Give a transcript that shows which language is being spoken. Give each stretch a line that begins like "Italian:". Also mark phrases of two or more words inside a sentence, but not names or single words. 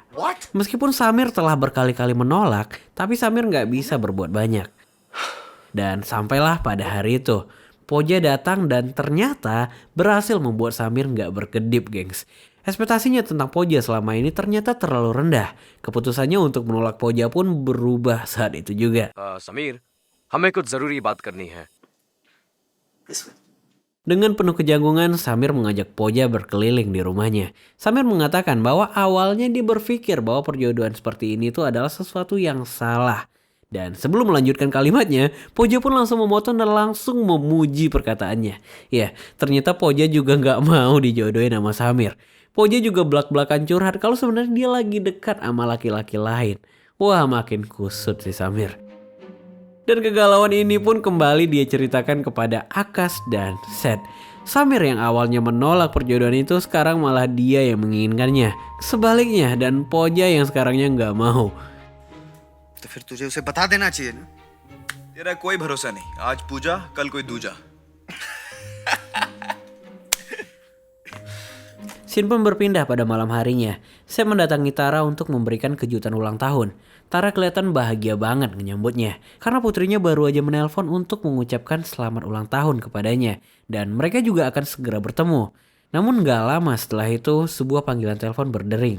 Indonesian: Meskipun Samir telah berkali-kali menolak, tapi Samir nggak bisa berbuat banyak. Dan sampailah pada hari itu, Poja datang dan ternyata berhasil membuat Samir nggak berkedip, gengs. Ekspektasinya tentang Poja selama ini ternyata terlalu rendah. Keputusannya untuk menolak Poja pun berubah saat itu juga.
Hindi: समीर, हमें कुछ जरूरी बात करनी है.
Indonesian: Dengan penuh kejanggungan, Samir mengajak Poja berkeliling di rumahnya. Samir mengatakan bahwa awalnya dia berpikir bahwa perjodohan seperti ini tuh adalah sesuatu yang salah. Dan sebelum melanjutkan kalimatnya, Poja pun langsung memotong dan langsung memuji perkataannya. Ya, ternyata Poja juga nggak mau dijodohin sama Samir. Poja juga belak-belakan curhat kalau sebenarnya dia lagi dekat sama laki-laki lain. Wah, makin kusut si Samir. Dan kegalauan ini pun kembali dia ceritakan kepada Akas dan Seth. Samir yang awalnya menolak perjodohan itu sekarang malah dia yang menginginkannya. Sebaliknya, dan Poja yang sekarangnya nggak mau.
Hindi: तो फिर तुझे उसे बता देना चाहिए ना. तेरा कोई भरोसा नहीं. आज पूजा, कल कोई दूजा.
Indonesian: Scene pun berpindah pada malam harinya. Seth mendatangi Tara untuk memberikan kejutan ulang tahun. Tara kelihatan bahagia banget menyambutnya karena putrinya baru aja menelpon untuk mengucapkan selamat ulang tahun kepadanya dan mereka juga akan segera bertemu. Namun gak lama setelah itu sebuah panggilan telepon berdering.